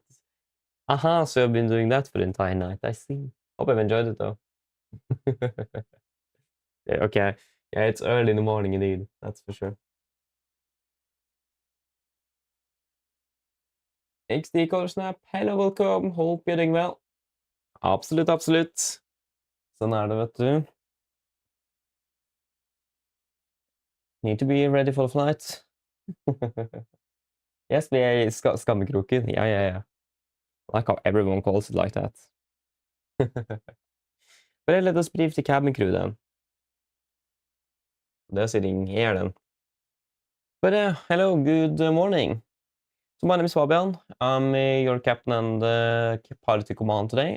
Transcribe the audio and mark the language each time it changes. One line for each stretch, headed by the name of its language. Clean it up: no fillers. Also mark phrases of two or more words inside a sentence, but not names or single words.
English: Aha, so I've been doing that for the entire night. I see. Hope I've enjoyed it though. Yeah, okay. Yeah, it's early in the morning indeed. That's for sure. XD Color Snap, hello, welcome. Hope you're doing well.
Norwegian: Absolutt, absolutt. Sånn er det, vet du.
English: Need to be ready for the flight. Yes,
Norwegian: vi er i skammekroken. Ja.
English: I like how everyone calls it like that. But let us brief the cabin crew then. They're sitting here then. But hello, good morning. So my name is Fabian. I'm your captain and pilot command today.